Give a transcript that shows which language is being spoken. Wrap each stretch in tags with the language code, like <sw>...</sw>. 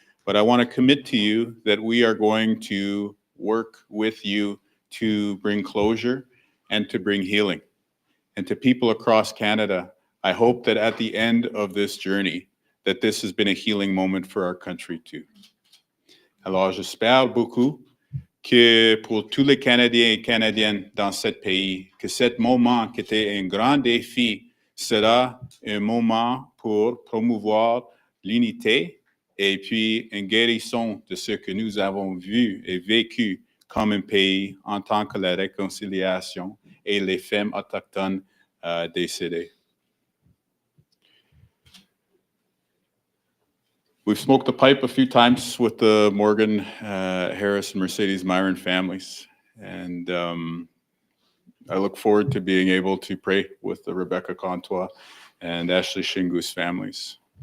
<en>But I want to commit to you that we are going to work with you to bring closure and to bring healing. And to people across Canada, I hope that at the end of this journey, that this has been a healing moment for our country too.</en> <fr>Alors, j'espère beaucoup que pour tous les Canadiens et Canadiennes dans ce pays, que cet moment qui était un grand défi sera un moment pour promouvoir l'unité et puis une guérison de ce que nous avons vu et vécu comme un pays en tant que la réconciliation et les femmes autochtones décédées.</fr> <en>We've smoked the pipe a few times with the Morgan, Harris, and Mercedes Myron families. And I look forward to being able to pray with the Rebecca Contois and Ashley Shingus families.</en>